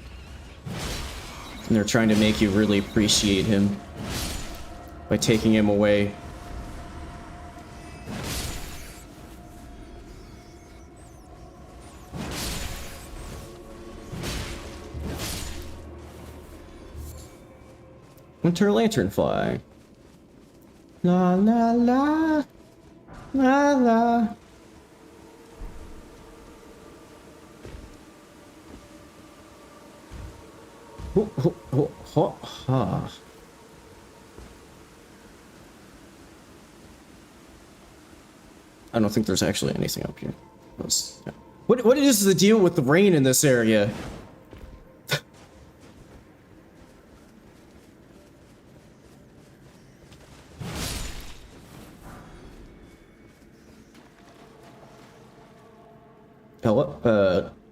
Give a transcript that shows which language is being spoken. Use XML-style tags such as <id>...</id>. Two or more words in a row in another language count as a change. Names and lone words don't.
<en>And they're trying to make you really appreciate him by taking him away. Winter Lanternfly. La la la. La la. Ho, ho, ho, ho, ha. I don't think there's actually anything up here. What is the deal with the rain in this area? Hello?</en>